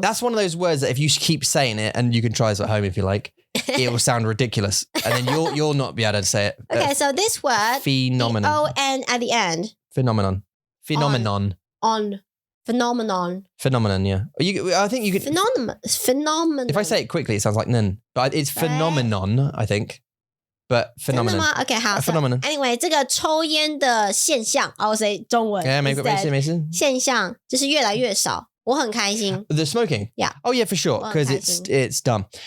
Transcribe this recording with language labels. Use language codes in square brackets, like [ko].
[en] That's one of those words that if you keep saying it, and you can try this at home if you like, it will sound ridiculous, and then you'll not be able to say it. Okay, so this word, phenomenon. O-N at the end. Phenomenon. On. Phenomenon, yeah. I think you could. Phenomenon. If I say it quickly, it sounds like nen, but it's phenomenon, I think. But phenomenon. [zh] 真的吗 ？OK， 好。 [en] phenomenon. [zh] Anyway， 这个抽烟的现象，我say 中文。没事。现象就是越来越少，我很开心。 [en] The smoking. Yeah. Oh yeah, for sure, because it's dumb.